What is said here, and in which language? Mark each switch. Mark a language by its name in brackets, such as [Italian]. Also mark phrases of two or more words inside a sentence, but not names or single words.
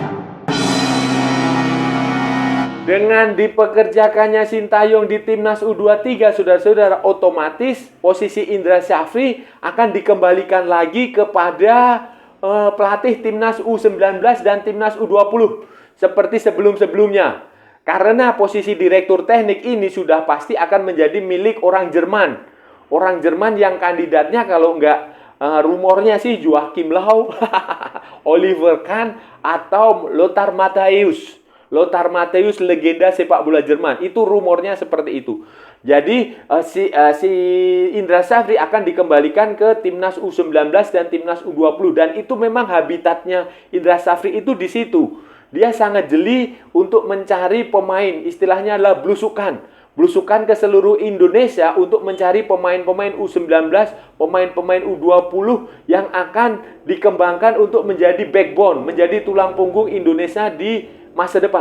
[Indonesian] Dengan dipekerjakannya Sintayong di timnas U23, saudara-saudara, otomatis posisi Indra Syafri akan dikembalikan lagi kepada pelatih timnas U19 dan timnas U20 seperti sebelum-sebelumnya. Karena posisi direktur teknik ini sudah pasti akan menjadi milik orang Jerman. Orang Jerman yang kandidatnya kalau rumornya sih Joachim Löw, Oliver Kahn, atau Lothar Matthäus. Lothar Matthäus, legenda sepak bola Jerman. Itu rumornya seperti itu. Jadi si Indra Syafri akan dikembalikan ke timnas U19 dan timnas U20 dan itu memang habitatnya Indra Syafri itu di situ. Dia sangat jeli untuk mencari pemain, istilahnya adalah blusukan ke seluruh Indonesia untuk mencari pemain-pemain U19, pemain-pemain U20 yang akan dikembangkan untuk menjadi backbone, menjadi tulang punggung Indonesia di masa depan.